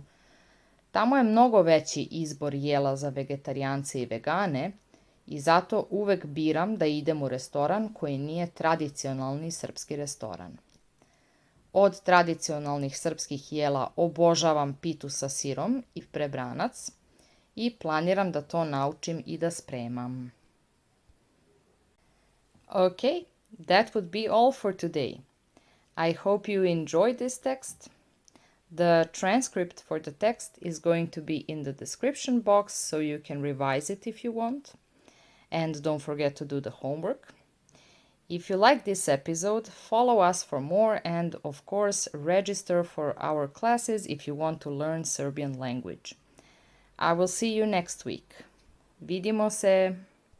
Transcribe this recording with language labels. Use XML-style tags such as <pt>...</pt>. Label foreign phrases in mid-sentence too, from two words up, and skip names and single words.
<sr>Tamo je mnogo veći izbor jela za vegetarijance i vegane i zato uvek biram da idem u restoran koji nije tradicionalni srpski restoran. Od tradicionalnih srpskih jela obožavam pitu sa sirom i prebranac i planiram da to naučim i da spremam.</sr> <en>Okay, that would be all for today. I hope you enjoyed this text. The transcript for the text is going to be in the description box so you can revise it if you want. And don't forget to do the homework. If you like this episode, follow us for more and, of course, register for our classes if you want to learn Serbian language. I will see you next week.</en> <sr>Vidimo se!</sr>